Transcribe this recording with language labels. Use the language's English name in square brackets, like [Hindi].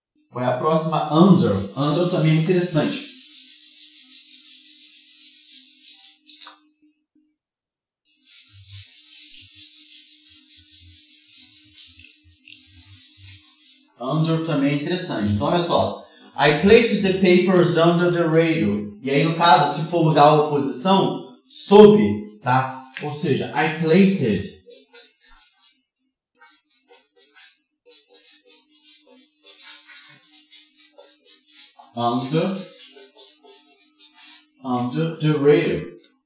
[Portuguese] Qual é a próxima? Under. Under também é interessante. Under também é interessante. Então, olha só. [English] I placed the papers under the radio. [Portuguese] E aí, no caso, se for lugar ou posição, sob, tá? Ou seja, [English] I placed under the radio.